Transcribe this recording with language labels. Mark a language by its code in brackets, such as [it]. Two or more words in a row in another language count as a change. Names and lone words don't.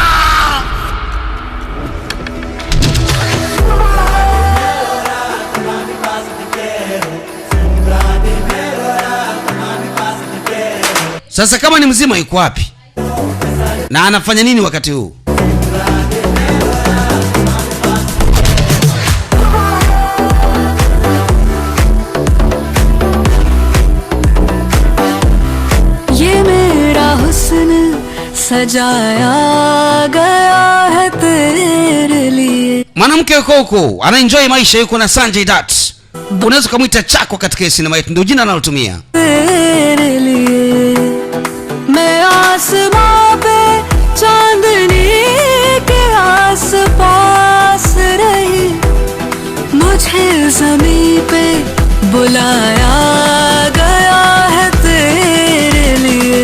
[sw] Sasa kama ni mzima yuko wapi na anafanya nini wakati huu? [hi] सजाया गया है तेरे लिए. [sw] Mwanamke yuko huko anaenjoy maisha, yuko na Sanjay Dutt. Unaweza kumuita chako katika sinema yetu, ndio jina analotumia. [hi] तेरे लिए मैं आसमां पे चांदनी के आसपास रही, मुझे ज़मीं पे बुलाया गया है तेरे लिए.